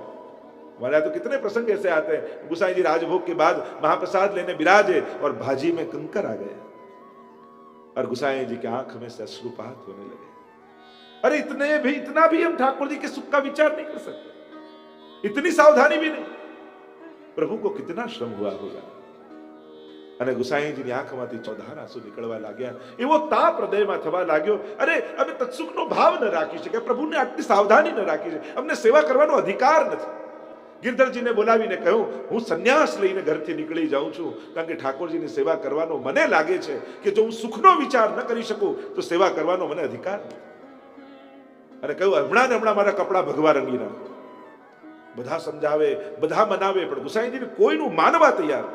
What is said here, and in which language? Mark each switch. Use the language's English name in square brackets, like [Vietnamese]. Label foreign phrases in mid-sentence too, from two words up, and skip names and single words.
[Hindi] हमारे तो कितने प्रसंग ऐसे आते हैं, गुसाई जी राजभोग के बाद महाप्रसाद लेने विराजे और भाजी में कंकर आ गए और गुसाई जी की आंख में से अश्रुपात होने लगे। अरे इतना भी हम ठाकुर जी के सुख का विचार नहीं कर सकते, इतनी सावधानी भी नहीं। प्रभु को कितना श्रम हुआ होगा। [Gujarati] અને ગુસાઈજીની આંખમાંથી ચોધાર આંસુ નીકળવા लाग्યા। એવો તાપ હૃદયમાં થવા लाग्યો। અરે અમે તત્સુખનો ભાવ ન રાખી શકે, પ્રભુને આટલી સાવધાની ન રાખી છે, અમને સેવા કરવાનો અધિકાર નથી। ગિરધરજીને બોલાવીને કહ્યું હું સંન્યાસ લઈને ઘરથી નીકળી જાઉં છું, કારણ કે ઠાકોરજીની સેવા કરવાનો મને લાગે છે કે જો હું સુખનો વિચાર ન કરી શકું તો સેવા કરવાનો મને અધિકાર નથી। અને કહ્યું હમણાં ને હમણાં મારા કપડા ભગવા રંગી નાખો। બધા સમજાવે બધા મનાવે પણ ગુસાઈજીને કોઈનું માનવા તૈયાર નથી।